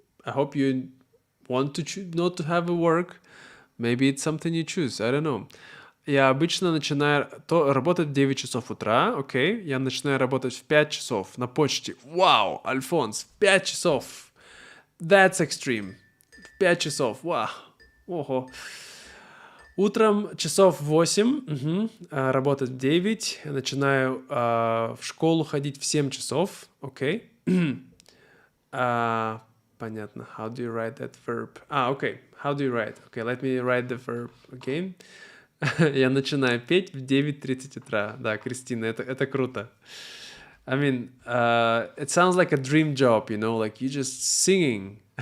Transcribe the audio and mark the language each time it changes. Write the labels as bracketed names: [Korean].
[English] I hope you want to not to have a work. Maybe it's something you choose. I don't know. [Russian] Я обычно начинаю работать в 9 часов утра, окей. Я начинаю работать в 5 часов на почте. Вау, Альфонс, 5 часов. [English] That's extreme. [Russian] В 5 часов, вау. Ого. Утром часов 8, работать в 9. Начинаю в школу ходить в 7 часов, окей. Понятно. [English] How do you write that verb? Okay. How do you write? Okay, let me write the verb again. [Russian] Я начинаю петь в 9:30 утра. Да, Кристина, это круто. [English] I mean, it sounds like a dream job, you know, like you just singing.